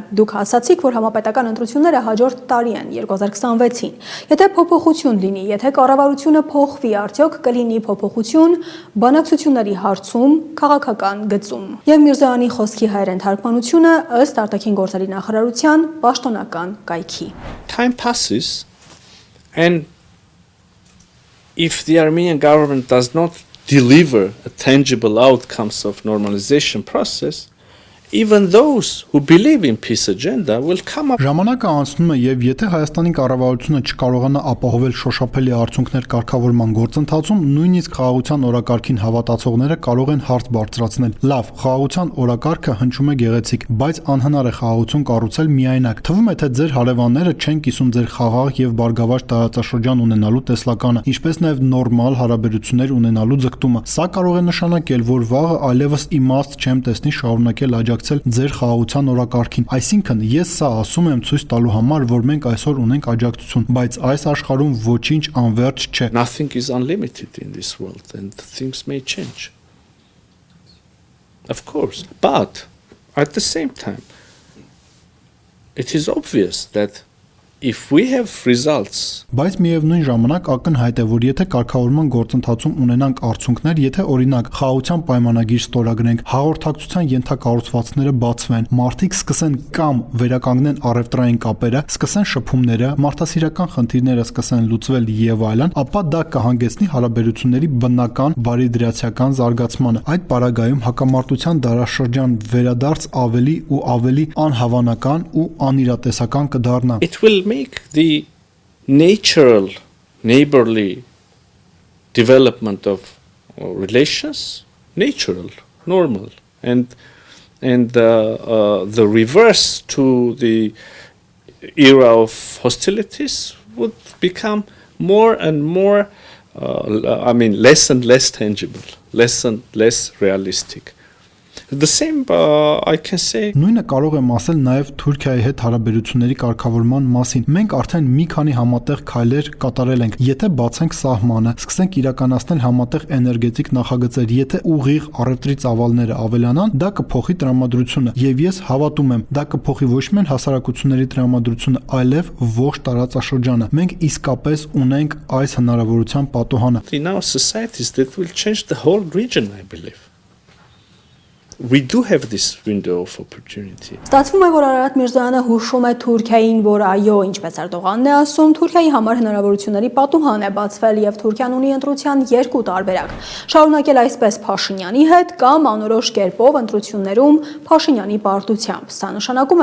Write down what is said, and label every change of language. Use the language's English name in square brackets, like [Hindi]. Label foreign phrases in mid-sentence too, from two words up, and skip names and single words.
[Armenian] Դուք ասացիք, որ համապետական ընտրությունները հաջորդ տարի են 2026-ին։ Եթե փոփոխություն լինի, եթե կառավարությունը փոխվի, արդյոք կլինի փոփոխություն բանակցությունների հարցում, քաղաքական գծում։ Եվ Միրզոյանի խոսքի հայերեն թարգմանությունը ըստ արտաքին գործերի նախարարության պաշտոնական կայքի։ [English] Time passes and if the Armenian government does not deliver a tangible outcomes of normalization process, even those who believe in peace agenda will come up. [Armenian] Ժամանակը անցնում է եւ եթե Հայաստանի կառավարությունը չկարողանա ապահովել շոշափելի արդյունքներ կարգավորման գործընթացում, նույնիսկ խաղաղության օրակարգին հավատացողները կարող են հարց բարձրացնել։ Լավ, խաղաղության օրակարգը հնչում է գեղեցիկ, բայց անհնար է խաղաղություն կառուցել միայնակ։ Թվում է, թե ձեր հարևանները չեն կիսում ձեր խաղաղ եւ բարգավաճ տարածաշրջան ունենալու տեսլականը, ինչպես նաեւ նորմալ հարաբերություններ ունենալու ձգտումը։ Սա կարող է նշանակել, որ վաղը այլևս իմաստ չեմ տեսնի շարունակել ձեր խաղաղության օրակարգին։ Այսինքն ես սա ասում եմ ցույց տալու համար, որ մենք այսօր ունենք աջակցություն, բայց այս աշխարհում ոչինչ անվերջ չէ։ [English] Nothing is unlimited in this world and things may change. Of course, but at the same time it is obvious that if we have results [Armenian] Բայց միևնույն ժամանակ ակնհայտ է, որ եթե կարգավորման գործընթացում ունենանք արդյունքներ, եթե օրինակ խաղաղության պայմանագիր ստորագրենք, հաղորդակցության ենթակառուցվածքները բացվեն, մարդիկ սկսեն կամ վերականգնեն առևտրային կապերը, սկսեն շփումները, մարդասիրական խնդիրները սկսեն լուծվել եւ այլն, ապա դա կհանգեցնի հարաբերությունների բնական բարիդրացիական զարգացմանը։ Այդ պարագայում հակամարտության դարաշրջան վերադարձ ավելի ու ավելի անհավանական ու անիրատեսական կդառնա։ [English] It will make the natural neighborly development of relations natural, normal, and the reverse to the era of hostilities would become more and more less and less tangible, less and less realistic. The same I can say. [Armenian] Նույնը կարող եմ ասել նաև Թուրքիայի հետ հարաբերությունների կարգավորման մասին։ Մենք արդեն մի քանի համատեղ քայլեր կատարել ենք։ Եթե բացենք սահմանը, սկսենք իրականացնել համատեղ էներգետիկ նախագծեր, եթե ուղիղ առևտրի ծավալները ավելանան, դա կփոխի տրամադրությունը։ Եվ ես հավատում եմ, դա կփոխի ոչ միայն հասարակությունների տրամադրությունը, այլև ողջ տարածաշրջանը։ Մենք իսկապես ունենք այս հնարավորության պատոհանը։ [English] In our societies that will change the whole region, I believe. We do have this window of opportunity. [Armenian] Ստացվում է, որ Արարատ Միրզոյանը հուշում է Թուրքիային, որ այո, ինչպես Էրդողանն է ասում, Թուրքիայի համար հնարավորությունների պատուհան է բացվել եւ Թուրքիան ունի ընտրության երկու տարբերակ։ Շարունակել այսպես Փաշինյանի հետ կամ անորոշ կերպով ընտրություններում Փաշինյանի պարտությամբ։ Սա նշանակում